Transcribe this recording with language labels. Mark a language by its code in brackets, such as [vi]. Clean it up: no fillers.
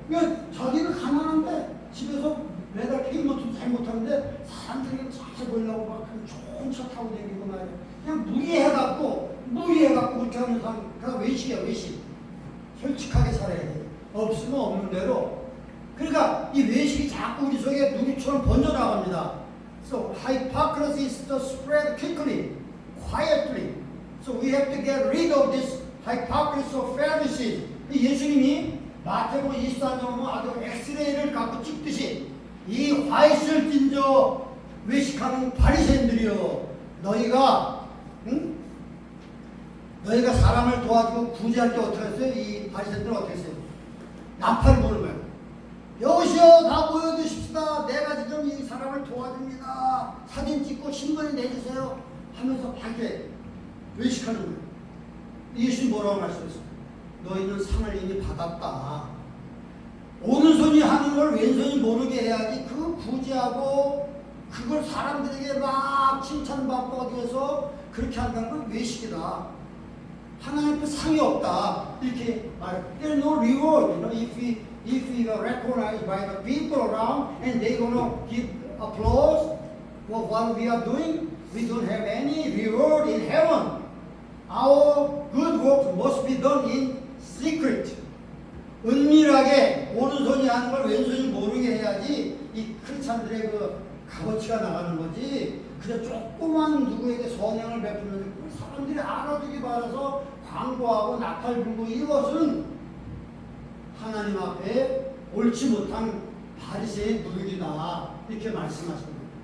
[ko] 그러니까 자기는 가난한데 집에서 매달 K모터도 잘 못하는데 사람들에게 잘 보이려고 막 좋은 차 타고 다니고 말이야. 그냥 무리해갖고 그렇게 하는 사람, 그냥 외식이야, 외식. 솔직하게 살아야 돼. 없으면 없는 대로. 그러니까 이 외식이 자꾸 우리 속에 누리처럼 번져나갑니다. [en] So hypocrisy is to spread quickly, quietly. So we have to get rid of this hypocrisy of Pharisees. [ko] 예수님이 마태복음 24장 보면 아주 엑스레이를 갖고 찍듯이 이 화이트를 띤 저 외식하는 바리새인들이여, 너희가 사람을 도와주고 구제할 때 어떻게 했어요? 이 바리새인들은 어떻게 했어요? 나팔을 부는 거예요. 여보시오, 다 모여드십시다. 내가 지금 이 사람을 도와줍니다. 사진 찍고 신문에 내주세요 하면서 밝게 외식하는 거예요. 예수님 뭐라고 말씀했어요? 너희는 상을 이미 받았다. 오른손이 하는 걸 왼손이 모르게 해야지. 그 구제하고 그걸 사람들에게 막 칭찬받기 위해서 그렇게 한다는 건 외식이다. 하나님 앞에 상이 없다. 이렇게 말. [en] There's no reward. You know, if we are recognized by the people around and they gonna give applause for what we are doing, we don't have any reward in heaven. Our good works must be done in secret. [ko] 은밀하게 오른손이 하는 걸 왼손이 모르게 해야지 이 크리스찬들의 그 값어치가 나가는 거지. 그냥 조그만 누구에게 선행을 베푸는 사람들이 알아주기 바라서 광고하고 나팔 불고, 이것은 하나님 앞에 옳지 못한 바리새의 누룩이다. 이렇게 말씀하십니다.